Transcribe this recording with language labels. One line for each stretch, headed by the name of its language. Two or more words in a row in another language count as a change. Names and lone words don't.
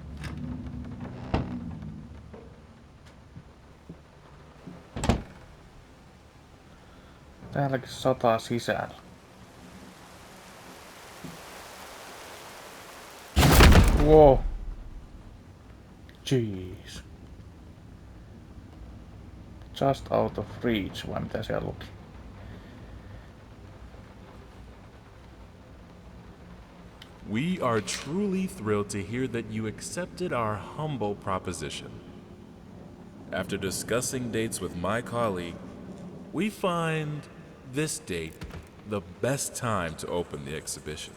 Finnish: Täälläkin sataa sisällä.
English: Wow. Jeez. Just out of reach,
Finnish: vai mitä siellä luki?
English: We are truly thrilled to hear that you accepted our humble proposition. After discussing dates with my colleague, we find this date the best time to open the exhibition.